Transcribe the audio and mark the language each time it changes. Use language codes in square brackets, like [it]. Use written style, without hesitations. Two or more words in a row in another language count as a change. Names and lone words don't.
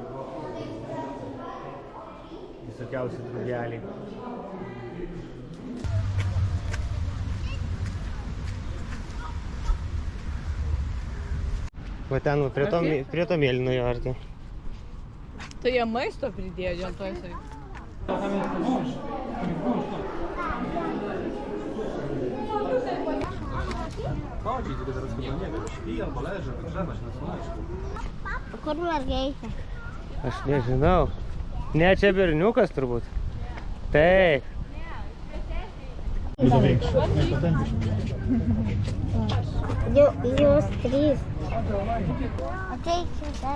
[lt] Visokiausi drugeliai. Va ten prie to mėlynojo arti. Tai jie maisto pridėjo, dėl to jisai. [pl] Chodzi, tylko zaraz chyba nie wiem, śpi albo leży, wygrzewa się na słoneczku. [lt] Kur mergaitė? Aš nežinau. Ne, čia berniukas turbūt. Taip. Jos 3. Ateik čia dar.